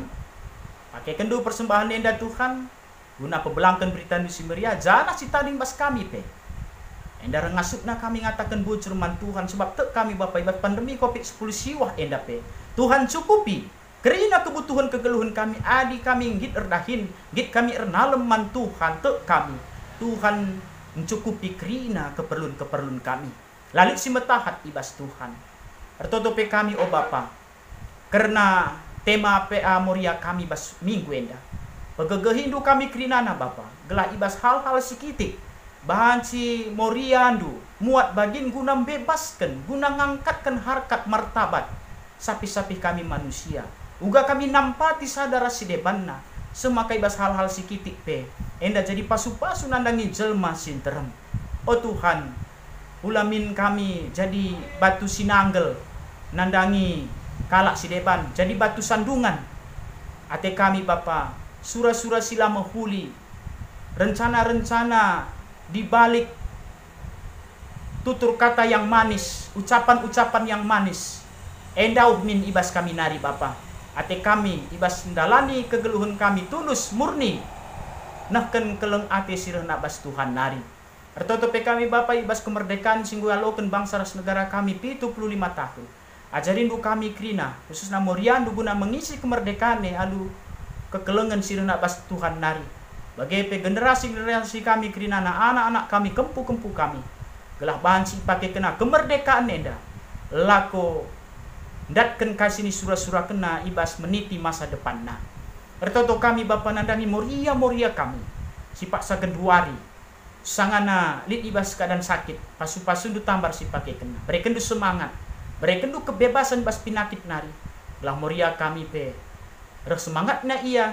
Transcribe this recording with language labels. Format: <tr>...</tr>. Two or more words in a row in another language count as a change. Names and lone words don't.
<btx>Pakai kendu persembahan nenda Tuhan, guna pebelangkan berita di Simeria, jana si tading bas kami pe. Enda rengasupna kami ngatakan bujur man Tuhan, sebab tek kami Bapak ibas pandemi COVID-10 siwah enda pe. Tuhan cukupi. Kerana kebutuhan kegeluhan kami, adi kami git erdahin, git kami ernalem man Tuhan, tek kami.</btx> <id>Tuhan mencukupi kerana keperluan kami.</id> <btx>Lalu si metahat ibas Tuhan. Ertotope kami, oh Bapa, karena tema PA Moria kami bas minggu enda. Pegegehindu kami kerinana Bapa, gelah ibas hal-hal sikitik. Bahan si Moria andu, muat bagin guna bebaskan, guna ngangkatkan harkat martabat. Sapi-sapi kami manusia. Uga kami nampati sadara si debanna. Semakai bas hal-hal sikitik pe. Enda jadi pasu-pasu nandangi jelma sinterem. Oh Tuhan, ulamin kami jadi batu sinanggel. Nandangi kalak si deban. Jadi batu sandungan. Ate kami Bapa, sura-sura sila menghuli.</btx> <id>Rencana-rencana dibalik tutur kata yang manis. Ucapan-ucapan yang manis.</id> <btx>Endau min ibas kami nari Bapa. Ate kami ibas ndalani kegeluhan kami tulus murni. Nahken keleng ate sirah nak bas Tuhan nari. Ertotope kami Bapa ibas kemerdekaan singgu aloken bangsa ras negara kami 75 tahun. Ajarin du kami krina khususna Moriandu guna</btx> <id>mengisi kemerdekaan</id> <btx>alu kekelengan sirah nak bas Tuhan nari. Bagi generasi-generasi kami krina anak-anak kami kempu-kempu kami. Gelah bahan si pakai kena kemerdekaan enda. Lako datkan kasih ni surah-surah kena ibas</btx> <id>meniti masa depan</id> <btx>na. Ertoto kami Bapa nandangi Moria kami. Si Pak Sagenduari. Sangana lit ibas keadaan sakit. Pasu-pasu du tambar si pakai kena. Berikan du semangat. Berikan du kebebasan bas pinakit nari. Belah Moria kami pe. Reh semangat na ia.</btx>